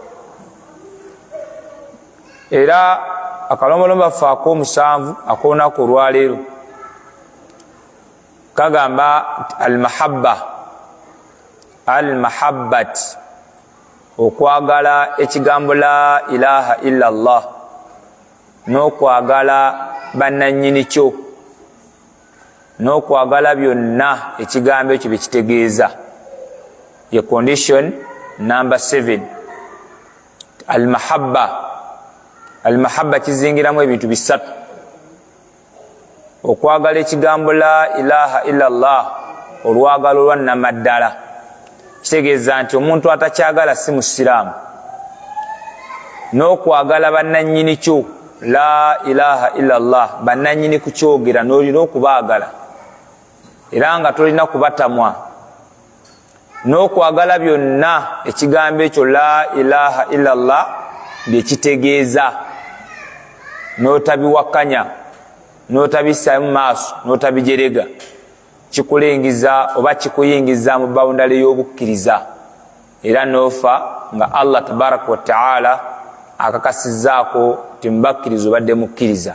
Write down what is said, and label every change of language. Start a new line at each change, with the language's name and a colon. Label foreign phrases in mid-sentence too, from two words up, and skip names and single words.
Ganda: Era akalombolombo baffe ak'omusanvu ak'olunaku olwaleero kagamba al-mahabbat okwagala ekigambo
Arabic: لا إله إلا الله
Ganda: n'okwagala bannannyini kyo n'okwagala byonna ekigambo ekyo bye kitegeeza.
English: Ye condition number 7.
Ganda: Al-mahabba kizingiramu ebintu bisatu: okwagala ekigambo
Arabic: لا إله إلا الله
Ganda: olwagalo lwannamaddala, kitegeeza nti omuntu atakyagala si musiraamu, n'okwagala bannannyini kyo
Arabic: لا إله إلا الله,
Ganda: bannannyini kukyogera n'olina okubaagala era nga tolina kubatamwa, n'okwagala byonna ekigambo ekyo
Arabic: لا إله إلا الله
Ganda: byekitegeeza n'otabiwakanya n'otabissaamu maaso n'otabijerega, kikulengiza oba kikuyingiza mu bawundale y'obukkiriza era n'ofa nga Allah
Arabic: تبارك وتعالى
Ganda: akakasizzaako ti mubakkiriza obadde mukkiriza.